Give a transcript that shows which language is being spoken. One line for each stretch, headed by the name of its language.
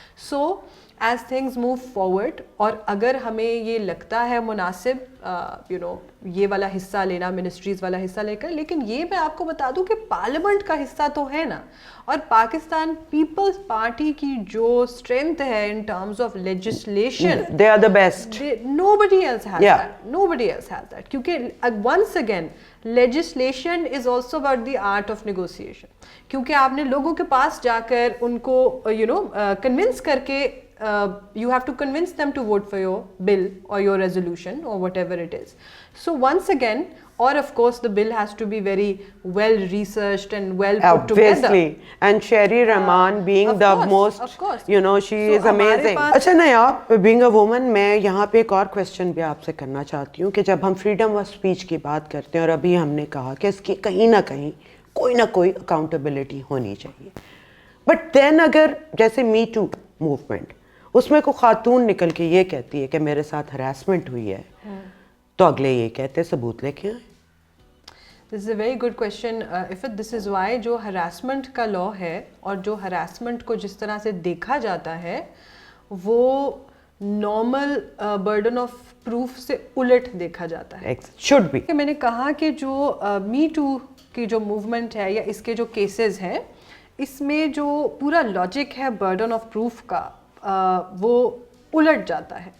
English: so as things move forward,
Urdu: اور اگر ہمیں یہ لگتا ہے مناسب یہ والا حصہ لینا, منسٹریز والا حصہ لے کر, لیکن یہ میں آپ کو بتا دوں کہ پارلیمنٹ کا حصہ تو ہے نا. اور پاکستان پیپلز پارٹی کی جو اسٹرینتھ ہے
English: In terms of legislation, they are the best. nobody else has that, nobody else has that.
Urdu: کیونکہ
English: once again legislation is also about the art of negotiation.
Urdu: کیونکہ آپ نے لوگوں کے پاس جا کر ان کو کنونس کر کے
English: you have to convince them to vote for your bill or your resolution or whatever it is. So once again, or of course the bill has to be very well researched and well put together. Obviously, and Sherry Rahman being the most, of course. she is amazing.
Urdu: اچھا نہیں آپ
English: being a woman,
Urdu: میں یہاں پہ ایک اور question بھی آپ سے کرنا چاہتی ہوں کہ جب ہم freedom of speech کی بات کرتے ہیں, اور ابھی ہم نے کہا کہ اس کی کہیں نہ کہیں کوئی نہ کوئی accountability ہونی چاہیے,
English: but then
Urdu: اگر جیسے me too movement, اس میں کوئی خاتون نکل کے یہ کہتی ہے کہ میرے ساتھ ہراسمنٹ ہوئی ہے, تو اگلے یہ کہتے ہیں ثبوت لے کے آئیں.
English: This is a very good question Iffat. This is why
Urdu: جو ہراسمنٹ کا لا ہے اور جو ہراسمنٹ کو جس طرح سے دیکھا جاتا ہے وہ نارمل برڈن آف پروف سے الٹ دیکھا جاتا ہے.
English: Should be.
Urdu: میں نے کہا کہ جو می ٹو کی جو موومنٹ ہے یا اس کے جو کیسز ہیں, اس میں جو پورا لاجک ہے برڈن آف پروف کا وہ الٹ جاتا ہے.